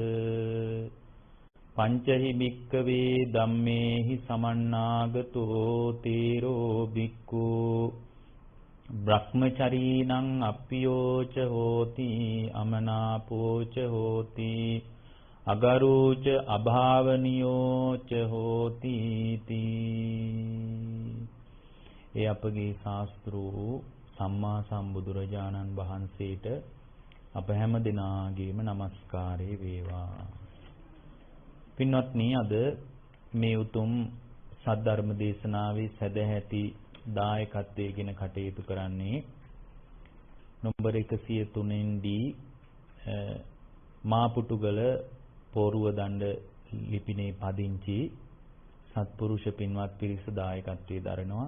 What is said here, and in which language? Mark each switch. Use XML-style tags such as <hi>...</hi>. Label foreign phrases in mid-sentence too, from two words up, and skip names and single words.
<pi>පංචහි භික්ඛවේ ධම්මේහි සමන්නාගතෝ තීරෝ භික්ඛු බ්‍රහ්මචරීණං අප්පියෝච හෝති අමනාපෝච හෝති අගරෝච අභාවනියෝච හෝති තී.</pi> <si>ඒ අපගේ ශාස්ත්‍රූ සම්මා සම්බුදුරජාණන් වහන්සේට අප හැම දිනාගේම নমස්කාරය වේවා. පින්වත්නි, අද මේ උතුම් සද්ධර්ම දේශනාවේ සදැහැති දායකත්වයෙන් කටයුතු කරන්නේ නම්බර 103 දී මාපුටුගල පෝරුව දණ්ඩ ලිපිනේ පදිංචි සත්පුරුෂ පින්වත් පිරිස දායකත්වයේ දරනවා.</si>